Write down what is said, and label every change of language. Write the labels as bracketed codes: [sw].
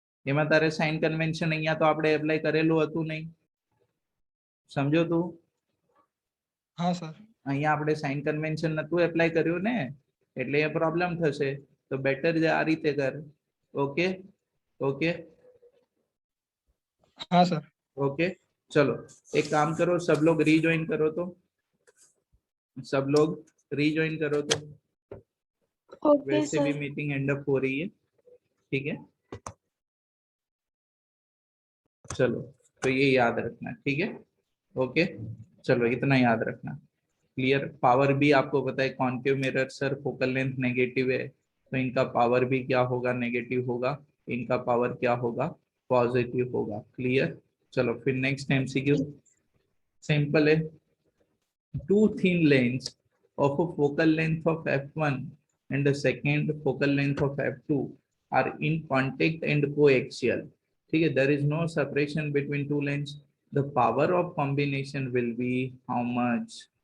[gu] એમાં તારે sign convention અહીંયા તો આપણે એપ્લાય કરેલું હતું નહીં, સમજો તું? હા સર અહીંયા આપણે સાઇન કન્વેન્શન નતું એપ્લાય કર્યું ને, એટલે એ પ્રોબ્લેમ થશે, તો બેટર આ રીતે કર। [en] okay okay [gu] હા સર [hi] ओके चलो, एक काम करो, सब लोग रीजॉइन करो, तो सब लोग रीजॉइन करो, तो [en] okay [hi] वैसे भी सर। मीटिंग एंड अप हो रही है, ठीक है। चलो, तो ये याद रखना, ठीक है। ओके चलो, इतना याद रखना, क्लियर। पावर भी आपको पता है, concave mirror sir focal length negative है, तो इनका पावर भी क्या होगा, नेगेटिव होगा, इनका पावर क्या होगा, पॉजिटिव होगा, क्लियर। चलो फिर नेक्स्ट एमसीक्यू सिंपल है। [en] Two thin lanes of a focal length of f1 and the second focal length of f2 are in contact and coaxial, [hi] ठीक है, [en] there is no separation between two lanes, the power of combination will be how much?